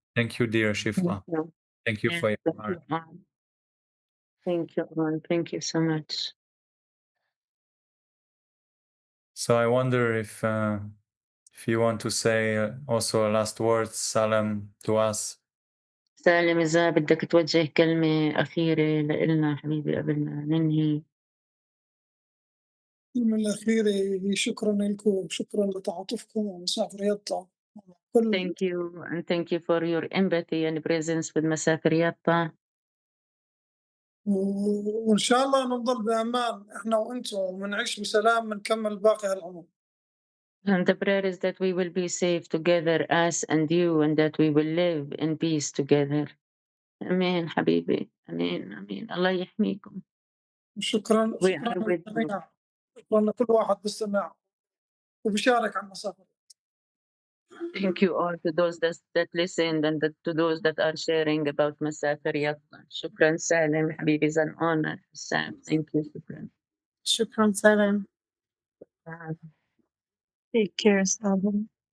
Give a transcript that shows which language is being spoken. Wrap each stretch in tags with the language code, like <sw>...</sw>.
<en>Thank you, dear Shifra. Thank you for your heart. Thank you, Ron. Thank you so much. So I wonder if you want to say also a last word, Salem, to us.</en> <ar>سالم إذا بدك توجه كلمة أخيرة لإلنا حبيبي قبل ما ننهي. الكلمة الأخيرة هي شكرا لكم، شكرا لتعاطفكم ومسافر يطا كل</ar> <en>Thank you and thank you for your empathy and presence with مسافر يطا.</en> <ar>وإن شاء الله نضل بأمان إحنا وأنتم ونعيش بسلام ونكمل باقي هالعمر.</ar> <en>And the prayer is that we will be safe together, us and you, and that we will live in peace together.</en> <ar>آمين حبيبي. آمين آمين. الله يحميكم. شكرا</ar> <en>We are with you.</en> <ar>للجميع، شكرا لكل واحد بيستمع وبيشارك عن مسافر.</ar> <en>Thank you all to those that listened and to those that are sharing about مسافر يطا.</en> <ar>شكرا سالم حبيبي.</ar> <en>It's an honor. Sam. Thank you.</en> <ar>شكرا. شكرا سلام.</ar> <en>Take care, Salem.</en>